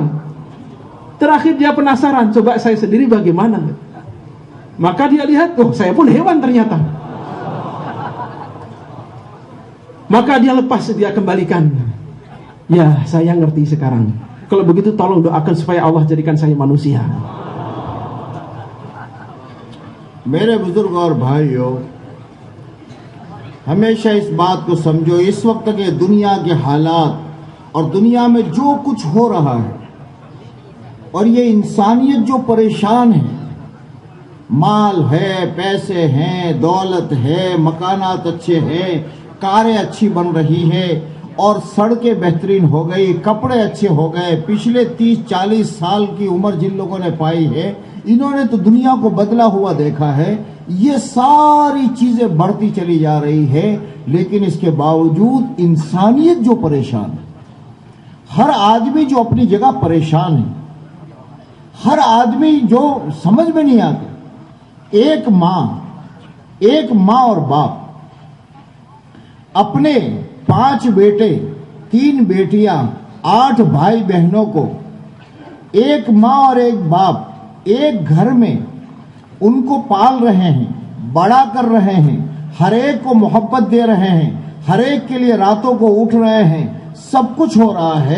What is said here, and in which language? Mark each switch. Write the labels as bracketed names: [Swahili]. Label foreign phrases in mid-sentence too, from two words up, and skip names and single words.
[Indonesian] Terakhir dia penasaran, coba saya sendiri bagaimana? Maka dia lihat, oh saya pun hewan ternyata. Maka dia lepas, dia kembalikan. Ya, saya ngerti sekarang. Kalau begitu tolong doakan supaya Allah jadikan saya manusia. [Urdu] میرے بزرگ اور بھائیوں، ہمیشہ اس بات کو سمجھو، اس وقت کے دنیا کے حالات اور دنیا میں جو کچھ ہو رہا ہے اور یہ انسانیت جو پریشان ہے، مال ہے، پیسے ہیں، دولت ہے، مکانات اچھے ہیں، کاریں اچھی بن رہی ہے اور سڑکیں بہترین ہو گئی، کپڑے اچھے ہو گئے، پچھلے 30-40 سال کی عمر جن لوگوں نے پائی ہے، انہوں نے تو دنیا کو بدلا ہوا دیکھا ہے. یہ ساری چیزیں بڑھتی چلی جا رہی ہے، لیکن اس کے باوجود انسانیت جو پریشان ہے، ہر آدمی جو اپنی جگہ پریشان ہے، ہر آدمی جو سمجھ میں نہیں آتا. ایک ماں اور باپ اپنے 5 بیٹے 3 بیٹیاں 8 بھائی بہنوں کو، ایک ماں اور ایک باپ ایک گھر میں ان کو پال رہے ہیں، بڑا کر رہے ہیں، ہر ایک کو محبت دے رہے ہیں، ہر ایک کے لیے راتوں کو اٹھ رہے ہیں، سب کچھ ہو رہا ہے.